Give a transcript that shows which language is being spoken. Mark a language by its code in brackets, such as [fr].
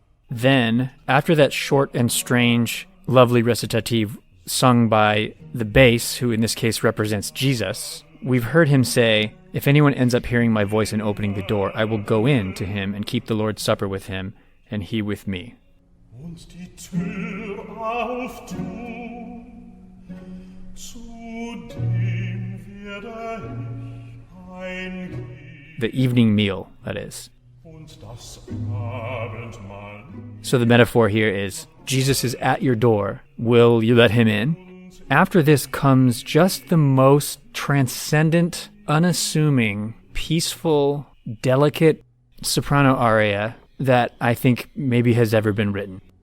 [en] Then, after that short and strange, lovely recitative sung by the bass, who in this case represents Jesus, we've heard him say, "If anyone ends up hearing my voice and opening the door, I will go in to him and keep the Lord's Supper with him, and he with me." [de] Und die Tür auftun, zu dem werde ich eingehen. [en] The evening meal, that is. [de] Und das Abendmahl. [en] So the metaphor here is, Jesus is at your door. Will you let him in? After this comes just the most transcendent, unassuming, peaceful, delicate soprano aria that I think maybe has ever been written.